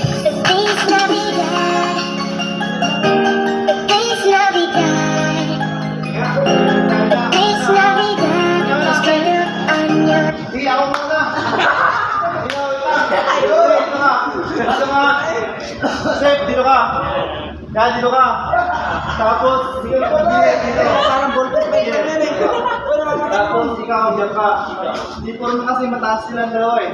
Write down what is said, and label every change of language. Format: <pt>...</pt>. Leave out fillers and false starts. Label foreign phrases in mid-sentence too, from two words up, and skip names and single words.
<es>Feliz Navidad. Feliz Navidad. Feliz Navidad. Prospero año.</es> <tl>Chef, dito ka. Yan, dito ka. Tapos, sige, dito. Parang ballpen pa yun. Tapos, ikaw, dyan ka. Dito rin kasi mataas silang dalawa eh.</tl>